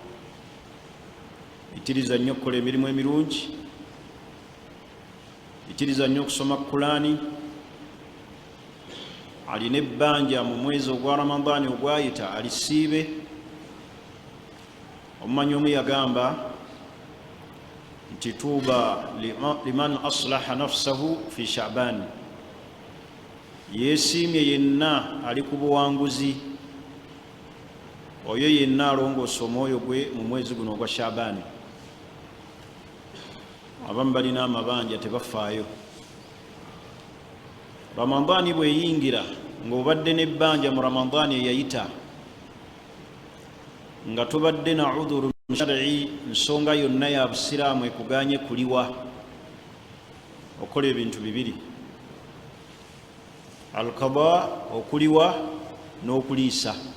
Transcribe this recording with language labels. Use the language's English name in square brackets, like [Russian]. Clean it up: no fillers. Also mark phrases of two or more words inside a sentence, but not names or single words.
[Ganda] Itiriza nnyo okukola emirimu emirungi, itiriza nnyo okusoma Qur'ani. alina ebbanja mu mwezi ogwa Ramadan ogwayita alisiibe. omumanyi omu yagamba nti [Arabic] طوبى لمن أصلح نفسه في شعبان, [Ganda] yeesiimye yenna ali ku buwanguzi, oyo yenna alongoosa omwoyo gwe mu mwezi guno ogwa Sha'ban. abamu balina amabanja tebafaayo. Ramadani bweyingira ng'obadde n'ebbanja mu Ramadani eyayita nga tubadde na [Arabic] عذر شرعي, [Ganda] nsonga yonna ya busiraamu ekuganye kuliwa, okola ebintu bibiri: al-qada, okuliwa n'okuliisa.